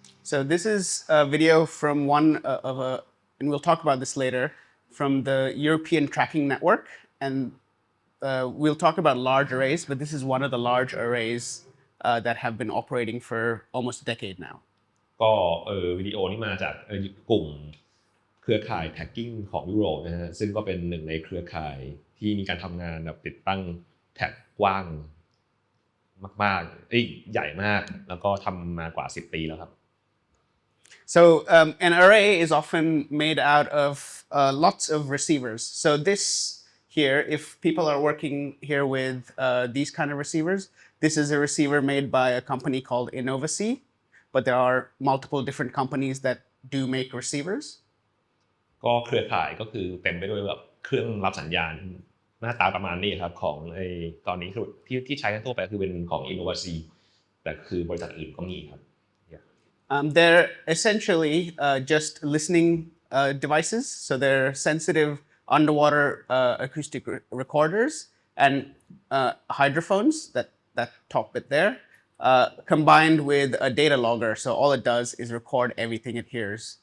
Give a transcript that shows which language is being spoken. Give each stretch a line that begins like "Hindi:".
English: So this is a video from and we'll talk about this later, from the European Tracking Network. And we'll talk about large arrays, but this is one of the large arrays that have been operating for almost a decade now.
Thai: ก็วิดีโอนี้มาจากกลุ่มเครือข่ายแท็กกิ้งของยุโรปนะฮะซึ่งก็เป็นหนึ่งในเครือข่ายที่มีการทำงานแบบติดตั้งแท็กกว้างมากๆใหญ่มากแล้วก็ทำมากว่า10 ปีแล้วครับ
English: So an array is often made out of lots of receivers. So this here, if people are working here with these kind of receivers, this is a receiver made by a company called Innovacy, but there are multiple different companies that do make receivers.
Thai: ก็เครือข่ายก็คือเต็มไปด้วยแบบเครื่องรับสัญญาณหน้าตาประมาณนี้ครับของตอนนี้ที่ใช้กันทั่วไปคือเป็นของ Innovacy แต่คือบริษัทอื่นก็มีครับ
English: They're essentially just listening devices. So they're sensitive underwater acoustic recorders and hydrophones, that top bit there, combined with a data logger. So all it does is record everything it hears.